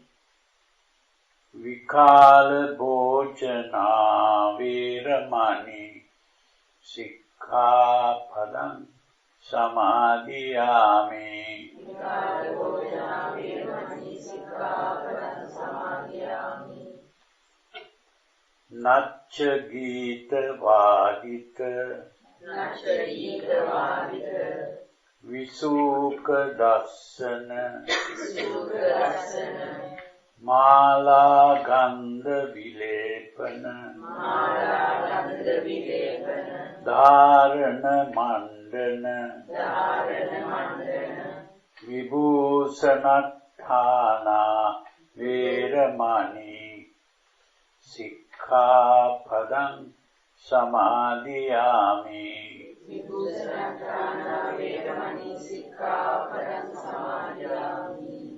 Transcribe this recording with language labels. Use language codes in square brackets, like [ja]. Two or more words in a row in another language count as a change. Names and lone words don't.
[pi] විකාල භෝජනා වේරමණී සික්ඛාපදං සමාදියාමි විකාල භෝජනා වේරමණී සික්ඛාපදං සමාදියාමි නච්ච ගීත වාදිත නච්ච ගීත වාදිත විසූක දස්සන සුඛ රසන මාලා ගන්ධ විලේපන මාලා ගන්ධ විලේපන ධාරණ මණ්ඩන ධාරණ මණ්ඩන විභූෂණඨානා වේරමණී සික්ඛාපදං සමාදියාමි විභූෂණඨානා වේරමණී සික්ඛාපදං සමාදියාමි